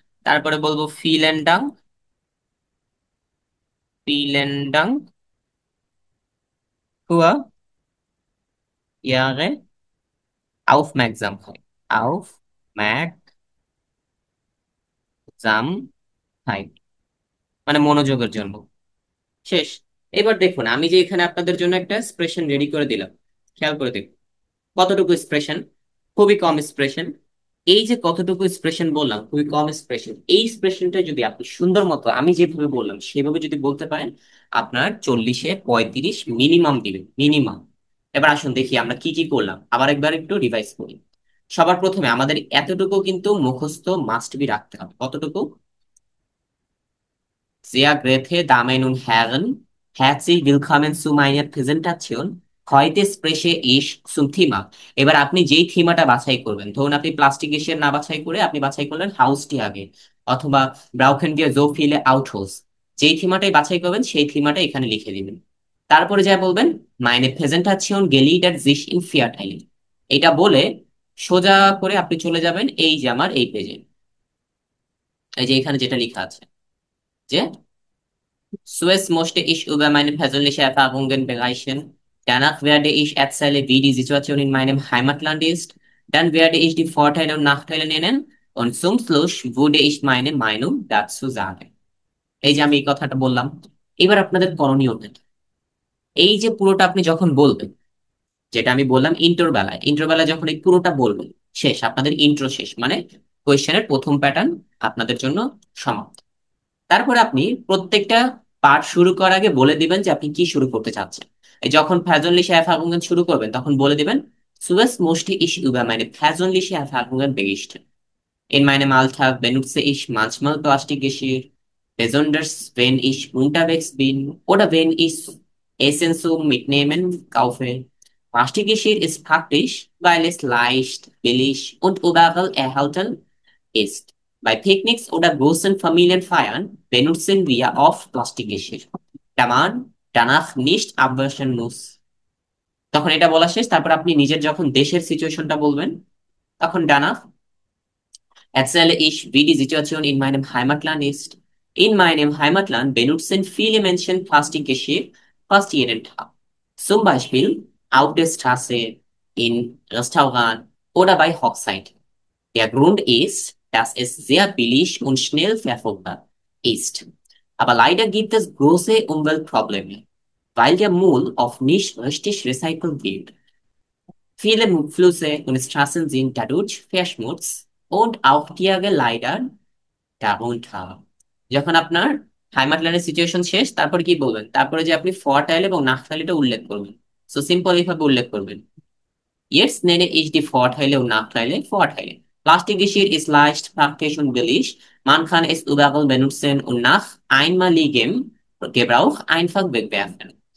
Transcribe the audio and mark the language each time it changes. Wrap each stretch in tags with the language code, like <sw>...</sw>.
<bn>তারপরে বলবো</bn> <de>vielen Dank, vielen Dank für Ihre Aufmerksamkeit, Aufmerksamkeit,</de> <bn>মানে মনোযোগের জন্য। শেষ। এবার দেখুন, আমি যে এখানে আপনাদের জন্য একটা এক্সপ্রেশন রেডি করে দিলাম, খেয়াল করে দেখুন কতটুকু এক্সপ্রেশন। খুবই কম এক্সপ্রেশন। এই যে কতটুকু এক্সপ্রেশন বললাম, খুবই কম এক্সপ্রেশন, এই এক্সপ্রেশনটা যদি আপনি সুন্দর মতো আমি যেভাবে বললাম সেভাবে যদি বলতে পারেন, আপনার 40-এ 35 মিনিমাম দিবেন, মিনিমাম। এবার আসুন দেখি আমরা কি কি করলাম, আবার একবার একটু রিভাইজ করি। সবার প্রথমে আমাদের এতটুকু কিন্তু মুখস্থ মাস্ট বি রাখতে হবে। কতটুকু?</bn> <de>Sehr geehrte Damen und Herren, herzlich willkommen zu meiner Präsentation. Heute spreche ich zum Thema।</de> <bn>এবার আপনি যেই থিমাটা বাছাই করবেন, ধরুন আপনি প্লাস্টিক এশিয়ার না বাছাই করে আপনি বাছাই করলেন হাউসটি আগে, অথবা</bn> <de>ব্রাউকেন wir so viele Autos।</de> <bn>যেই থিমাটাই বাছাই করবেন সেই থিমাটা এখানে লিখে দিবেন। তারপরে যা বলবেন,</bn> <de>meine Präsentation gliedert sich in vier Teile।</de> <bn>এটা বলে সোজা করে আপনি চলে যাবেন এই যে আমার এই পেজে, এই যে এখানে যেটা লেখা আছে যে</bn> <de>Zuerst möchte ich über meine persönlichen Erfahrungen berichten. Danach werde ich erzählen, wie die Situation in meinem Heimatland ist. Dann werde ich die Vorteile und Nachteile nennen. Und zum Schluss würde ich meine Meinung dazu sagen।</de> <bn>এই যে আমি এই কথাটা বললাম, এবার আপনাদের করণীয়টা কি? এই যে পুরোটা আপনি যখন বলবেন, যেটা আমি বললাম ইন্টার বেলায় যখন এই পুরোটা বলবেন, শেষ, আপনাদের ইন্ট্রো শেষ, মানে কোয়েশ্চেনের প্রথম প্যাটার্ন আপনাদের জন্য সমাপ্ত। তারপরে আপনি প্রত্যেকটা পার্ট শুরু করার আগে বলে দিবেন যে আপনি কি শুরু করতে চাচ্ছেন। এই যখন</bn> <de>persönliche Erfahrungen</de> <bn>শুরু করবেন তখন বলে দিবেন,</bn> <de>zuerst möchte ich über meine persönliche Erfahrungen berichten। In meinem Alltag benutze ich manchmal Plastikgeschirr, besonders wenn ich unterwegs bin oder wenn ich Essen zum Mitnehmen kaufe। Plastikgeschirr ist praktisch, weil es leicht, billig und überall erhalten ist। Bei Picknicks oder großen Familienfeiern benutzen wir oft Plastikgeschirr, da man danach nicht abwaschen muss।</de> <bn>তখন এটা বলা শেষ, তারপর আপনি নিজের যখন দেশের সিচুয়েশনটা বলবেন, তখন</bn> <de>danach erzähle ich, wie die Situation in meinem Heimatland ist। In meinem Heimatland benutzen viele Menschen Plastikgeschirr fast jeden Tag, zum Beispiel auf der Straße, in Restaurants oder bei Hochzeiten। Der Grund ist, dass es sehr billig und schnell verfügbar ist. Aber leider gibt es große Umweltprobleme, weil der Müll oft nicht richtig recycelt wird। Viele Flüsse und Straßen sind dadurch verschmutzt und auch Tiere leiden darunter।</de> <bn>যখন আপনার হাইমাটল্যান্ডের situation শেষ, তারপর কি বলবেন? তারপরে যে আপনি ফরটাইল এবং নাকটাইলটা উল্লেখ করবেন। সো সিম্পল এইভাবে উল্লেখ করবেন,</bn> <de>Jetzt nenne ich die Vorteile und Nachteile Vorteile। Plastikgeschirr ist leicht praktisch und billig. Man kann es überall benutzen und nach einmaligem Gebrauch einfach wegwerfen.</de>